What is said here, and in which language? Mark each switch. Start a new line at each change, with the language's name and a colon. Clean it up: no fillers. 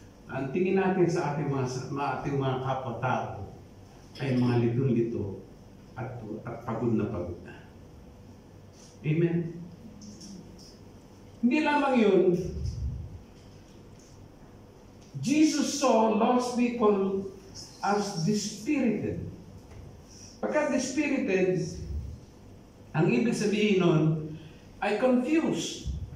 Filipino: Ang tingin natin sa ating mga kapwa-tao ay mga litong-lito at pagod na. Amen? Hindi lamang yun,
English: Jesus saw lost people as dispirited.
Filipino: Pagka dispirited, ang ibig sabihin nun ay confused.